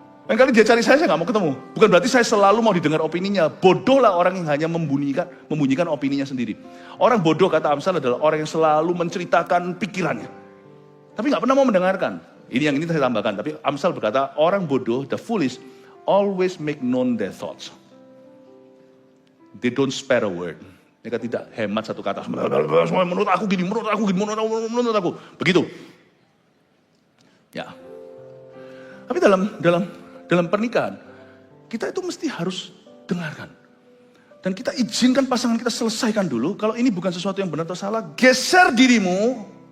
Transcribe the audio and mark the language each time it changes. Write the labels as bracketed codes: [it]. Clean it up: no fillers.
[id] Lain kali dia cari saya nggak mau ketemu. Bukan berarti saya selalu mau didengar opininya. Bodohlah orang yang hanya membunyikan opininya sendiri. Orang bodoh kata Amsal adalah orang yang selalu menceritakan pikirannya. Tapi nggak pernah mau mendengarkan. Ini yang ini saya tambahkan. Tapi Amsal berkata, orang bodoh, [en] the foolish, always make known their thoughts. They don't spare a word. [id] Mereka tidak hemat satu kata. Menurut aku gini, menurut aku. Begitu. Ya. Tapi dalam pernikahan, kita itu mesti harus dengarkan. Dan kita izinkan pasangan kita selesaikan dulu. Kalau ini bukan sesuatu yang benar atau salah, geser dirimu.